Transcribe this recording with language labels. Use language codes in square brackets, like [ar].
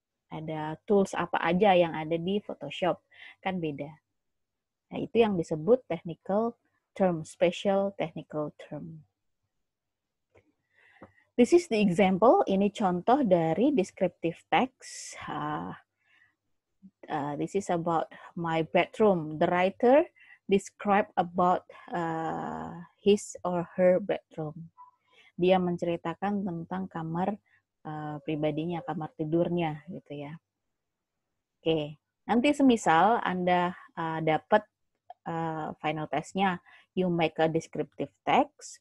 [id] Ada tools apa aja yang ada di Photoshop. Kan beda. Nah, itu yang disebut technical term, special technical term. [en] This is the example. [id] Ini contoh dari descriptive text. [en] This is about my bedroom. The writer describe about his or her bedroom. [id] Dia menceritakan tentang kamar pribadinya, kamar tidurnya, gitu ya. Oke, nanti semisal Anda dapat final testnya, [en] you make a descriptive text.